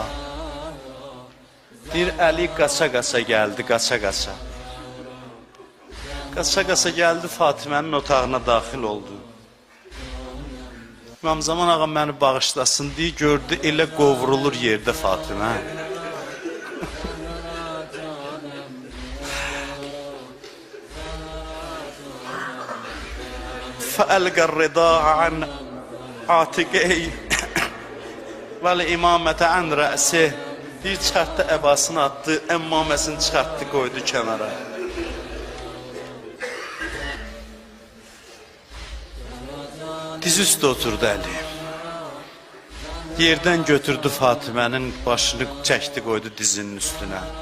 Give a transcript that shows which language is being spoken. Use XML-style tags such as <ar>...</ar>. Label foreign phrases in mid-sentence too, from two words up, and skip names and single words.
<az>Deyir, Əli qaça-qaça gəldi, qaça-qaça. Qaça-qaça gəldi, Fatimənin otağına daxil oldu. İmam Zaman ağa məni bağışlasın deyə gördü, elə qovrulur yerdə Fatimə.</az> <ar>فألقى الرضاع عن عاتقه والإمامة عن رأسه.</ar> <az>Bir çıxartdı, əbasını atdı, əmmaməsini çıxartdı, qoydu kənara. Diz üstə oturdu Əli. Yerdən götürdü Fatimənin başını, çəkdi, qoydu dizinin üstünə.</az>